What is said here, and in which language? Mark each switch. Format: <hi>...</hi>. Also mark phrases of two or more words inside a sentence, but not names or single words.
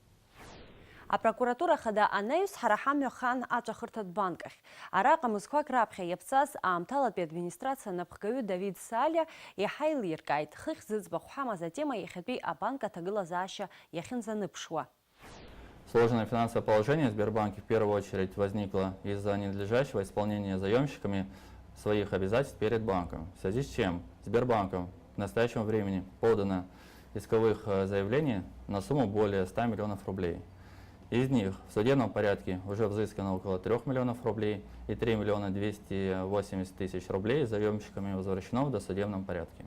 <ab>Апрокуратура хада анаҩс ҳара ҳамҩа хан аҵәахырҭатә банк ахь. Араҟа мызқәак раԥхьа иаԥҵаз аамҭалатәи администрациа анапхгаҩы Давид Салиа иаҳа еилиркааит хыхь зыӡбахә ҳамаз атема иахьатәи абанк аҭагылазаашьа иахьынӡаныԥшуа.</ab> <ru>Сложное финансовое положение в Сбербанке в первую очередь возникло из-за ненадлежащего исполнения заемщиками своих обязательств перед банком, в связи с чем Сбербанком в настоящем времени подано исковых заявлений на сумму более 100 миллионов рублей. Из них в судебном порядке уже взыскано около 3 миллионов рублей и 3 миллиона 280 тысяч рублей заемщиками возвращено в досудебном порядке.</ru>